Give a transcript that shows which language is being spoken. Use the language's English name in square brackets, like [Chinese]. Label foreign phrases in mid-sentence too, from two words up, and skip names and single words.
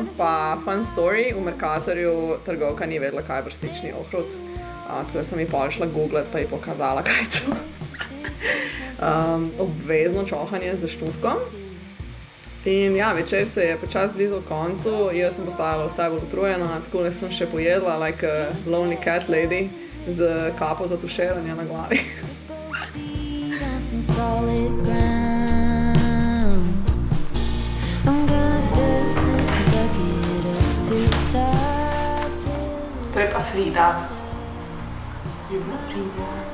[Slovenian] Pa [English] fun story, [Slovenian] v Mercatorju trgovka ni vedela, kaj je brstični ohrovt. Tako da sem ji pol šla googlat, pa ji pokazala, kaj je to. Obvezno čohanje z štufkom. In ja, večer se je počas blizu koncu, jaz sem postajala vse bolj utrujena, tako da sem še pojedla [English] like a lonely cat lady [Slovenian] z kapo za tuširanje na glavi. To je pa Frida. Ljubna Frida.